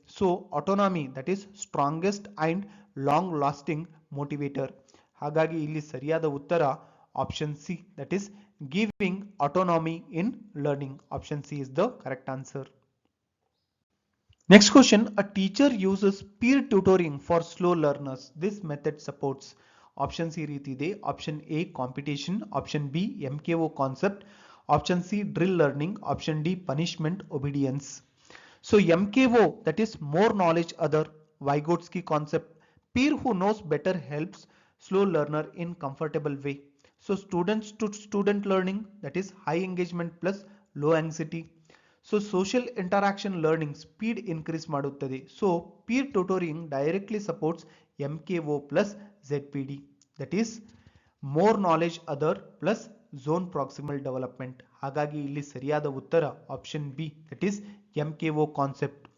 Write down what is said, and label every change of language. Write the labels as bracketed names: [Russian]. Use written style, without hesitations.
[English] So autonomy that is strongest and long lasting motivator. [Kannada] ಹಾಗಾಗಿ ಇಲ್ಲಿ ಸರಿಯಾದ ಉತ್ತರ option C, [English] That is giving autonomy in learning. Option C is the correct answer. Next question, a teacher uses peer tutoring for slow learners. This method supports. [Kannada] Options ಈ ರೀತಿ ಇದೆ. Option A competition, option B MKO concept, option C drill learning, option D punishment obedience. [English] So MKO that is more knowledge other, Vygotsky concept, peer who knows better helps slow learner in comfortable way. So students to student learning, that is high engagement plus low anxiety. [Kannada] So social interaction learning speed increase ಮಾಡುತ್ತದೆ. [English] So peer tutoring directly supports MKO plus ZPD, that is more knowledge other plus zone proximal development. [Kannada] ಹಾಗಾಗಿ ಇಲ್ಲಿ ಸರಿಯಾದ ಉತ್ತರ option B, [English] That is MKO concept.